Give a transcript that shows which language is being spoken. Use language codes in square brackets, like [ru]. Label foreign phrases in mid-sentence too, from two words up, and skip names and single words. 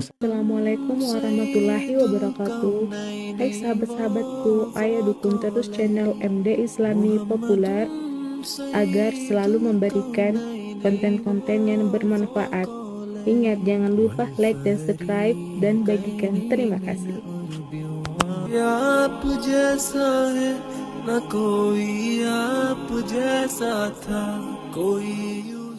[ar] السلام عليكم ورحمة الله وبركاته. [id] Hai sahabat-sahabatku, ayo dukung terus channel MD Islami Populer agar selalu memberikan konten-konten yang bermanfaat. Ingat, jangan lupa like dan subscribe dan bagikan. Terima kasih. [hi] आप जैसा है न कोई आप जैसा था कोई